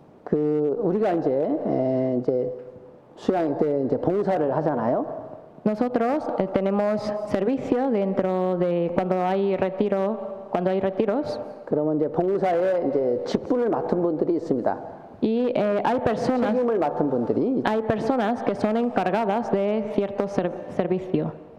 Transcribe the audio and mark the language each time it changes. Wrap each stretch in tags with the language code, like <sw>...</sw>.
<ko>우리가 이제 수양 때 이제 봉사를 하잖아요.</ko> <es>Nosotros tenemos servicio dentro de cuando hay retiros.</es> <ko>그러면 이제 봉사에 이제 직분을 맡은 분들이 있습니다.</ko> <es>Y hay</es> <ko>책임을 맡은 분들이</ko> <es>personas que son encargadas de cierto servicio.</es>